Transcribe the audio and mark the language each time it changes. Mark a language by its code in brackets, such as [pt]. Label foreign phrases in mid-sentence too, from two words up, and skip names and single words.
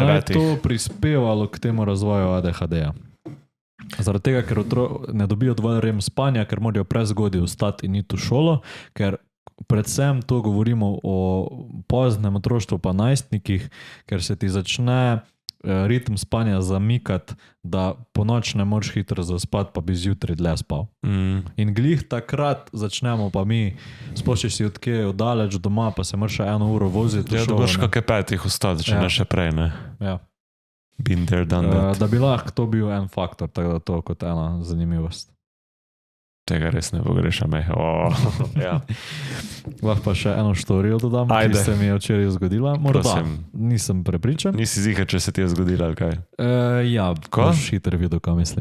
[sl] In da bi naj to prispevalo k temu razvoju ADHD-ja. Zaradi tega, ker ne dobijo dovolj REM spanja, ker morajo prezgodaj vstati in iti v šolo, ker predvsem to govorimo o poznem otroštvu pa najstnikih, ker se ti začne ritem spanja zamikati, da po noč ne moreš hitro zaspati, pa bi zjutraj dlje spal. In glih takrat začnemo pa mi, sploh če si odkje oddaleč doma, pa se moraš 1 uro voziti. Ja, da boš kakaj 5 vstati, če ne še prej, ne? Ja. [en] Been there, done that. [sl] Da bi lahko to bil en faktor, tako da to kot ena zanimivost. Tega res ne pogrešam. Ja. Lahko pa še eno štorijo dodam, ki se mi je včeraj zgodila. Morda, nisem prepričan. Nisi ziher, če se ti je zgodila, ali kaj? Ja, boš hitro videl, kaj mislim.